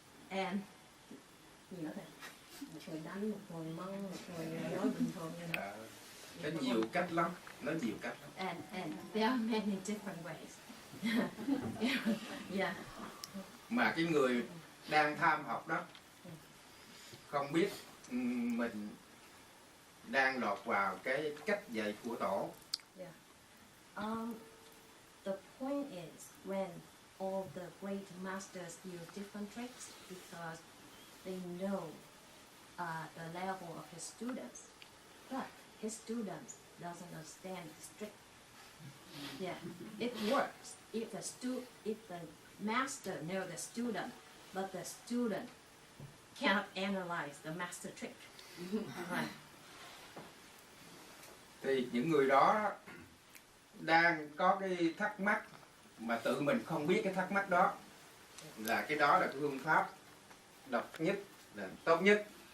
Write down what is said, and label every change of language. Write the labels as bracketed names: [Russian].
[English] And you know that, [Vietnamese] một người đánh, một người mắng, một người nói bình thường như thế. Có nhiều cách lắm, nó nhiều cách lắm. [English] And there are many different ways. Yeah. [Vietnamese] Mà cái người đang tham học đó không biết mình đang lọt vào cái cách dạy của tổ. [English] Yeah. The point is when all the great masters use different tricks because they know the level of his students, but his students doesn't understand the trick. Yeah, it works if if the master knows the student, but the student cannot analyze the master trick. Right. [Vietnamese] Thì những người đó đang có cái thắc mắc mà tự mình không biết cái thắc mắc đó, là cái đó là cái phương pháp độc nhất, là tốt nhất.